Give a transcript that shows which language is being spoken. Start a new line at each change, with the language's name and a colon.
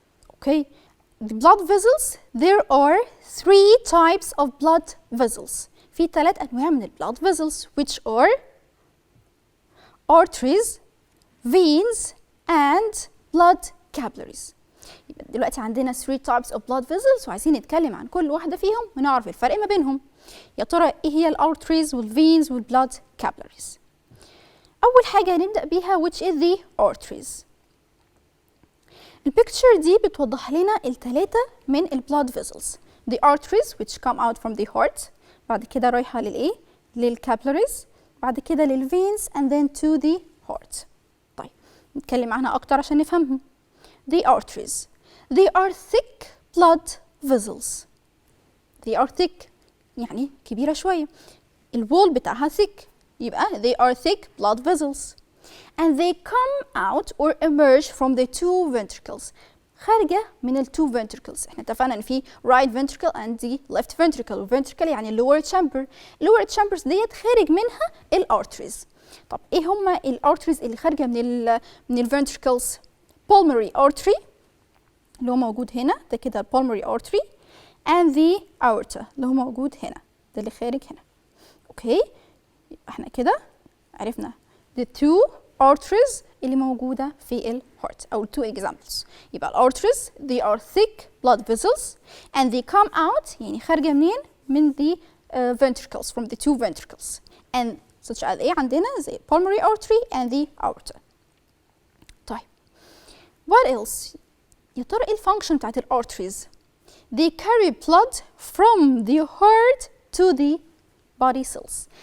English: Okay, the blood vessels there are 3 types of blood vessels.
Arabic: في 3 أنواع من البلاد
English: vessels which are arteries, veins and blood capillaries.
Arabic: يبقى دلوقتي عندنا
English: 3 types of blood vessels
Arabic: وعايزين نتكلم عن كل واحدة فيهم ونعرف الفرق ما بينهم. يا ترى ايه هي الارتريز والفينز والبلاد capillaries؟ أول حاجة هنبدأ بيها
English: which is the arteries.
Arabic: البيكتشر دي بتوضح لنا الثلاثة من البلاد vessels.
English: The arteries which come out from the heart،
Arabic: بعد كده رايحة للإيه؟
English: للcapillaries، بعد كده للveins and then to the heart.
Arabic: طيب نتكلم عنها أكتر عشان نفهمهم.
English: The arteries they are thick blood vessels. They are thick
Arabic: يعني كبيرة شوية. الوول بتاعها
English: thick، يبقى they are thick blood vessels. And they come out or emerge from the 2 ventricles.
Arabic: خارجة من ال 2 ventricles. احنا اتفقنا ان في
English: right ventricle and the left ventricle. ventricle يعني lower chamber.
Arabic: lower chambers ديت خارج منها الارتريز. طب ايه هما الارتريز اللي خارجة من ال ventricles؟ pulmonary artery اللي هو موجود هنا، ده كده pulmonary artery
English: and the aorta
Arabic: اللي هو موجود هنا، ده اللي خارج هنا. اوكي، احنا كده عرفنا
English: the 2 arteries
Arabic: اللي موجودة في ال heart أو
English: 2 examples. يبقى ال arteries they are thick blood vessels and they come out
Arabic: يعني خارجة منين؟ من
English: the ventricles from the 2 ventricles and such as ايه عندنا زي pulmonary artery and the aorta. طيب what else؟
Arabic: يا ترى ايه الفانكشن بتاعت ال
English: arteries؟ they carry blood from the heart to the body cells.